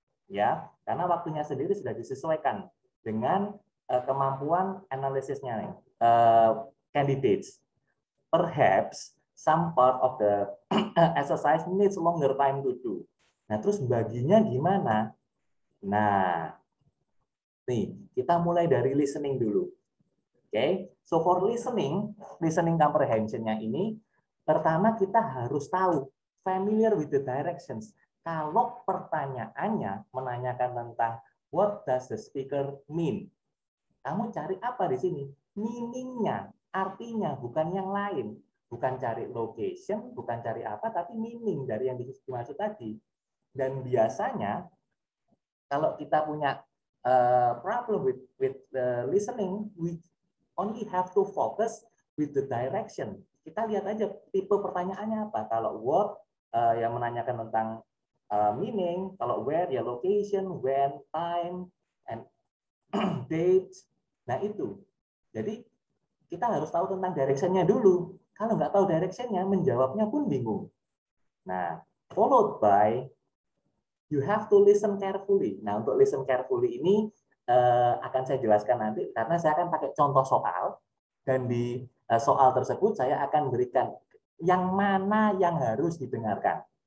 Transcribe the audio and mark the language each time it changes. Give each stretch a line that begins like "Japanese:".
Indonesian: Ya, karena waktunya sendiri sudah disesuaikan dengan kemampuan analisisnya nih.
English: Candidates. Perhaps some part of the exercise needs longer time to do.
Indonesian: Nah, terus baginya gimana? Nah, nih, kita mulai dari listening dulu.
English: Oke, so for listening comprehension-nya ini,
Indonesian: pertama kita harus tahu,
English: familiar with the directions.
Indonesian: Kalau pertanyaannya menanyakan tentang
English: what does the speaker mean,
Indonesian: kamu cari apa di sini? Meaning-nya, artinya, bukan yang lain. Bukan cari location, bukan cari apa, tapi meaning dari yang dimaksud tadi. Dan biasanya kalau kita punya
English: problem with listening, we only have to focus with the direction.
Indonesian: Kita lihat aja tipe pertanyaannya apa. Kalau what yang menanyakan tentang meaning, kalau where ya location, when, time, and date. Nah itu. Jadi kita harus tahu tentang directionnya dulu. Kalau nggak tahu directionnya, menjawabnya pun bingung.
English: Nah, followed by you have to listen carefully.
Indonesian: Nah, untuk listen carefully ini akan saya jelaskan nanti karena saya akan pakai contoh soal dan di soal tersebut saya akan berikan yang mana yang harus didengarkan.